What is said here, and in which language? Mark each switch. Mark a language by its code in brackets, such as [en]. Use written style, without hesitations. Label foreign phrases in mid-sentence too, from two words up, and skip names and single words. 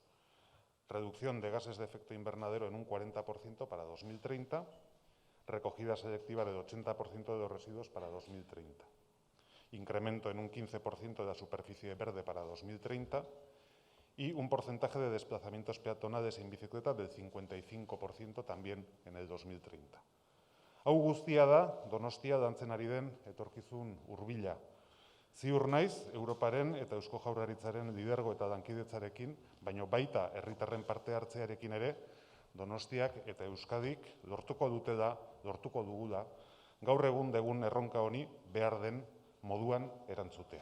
[es] Reducción de gases de efecto invernadero en un 40% para 2030, recogida selectiva del 80% de los residuos para 2030. Incremento en un 15% de la superficie verde para 2030 y un porcentaje de desplazamientos peatonales en bicicleta del 55% también en el 2030. [eu] Hau guztia da, Donostia lantzen ari den etorkizun hurbila. Ziur naiz, Europaren eta Eusko Jaurlaritzaren lidergo eta lankidetzarekin, baino baita herritarren parte hartzearekin ere, Donostiak eta Euskadik lortuko dugula, gaur egun degun erronka honi behar den moduan erantzutea.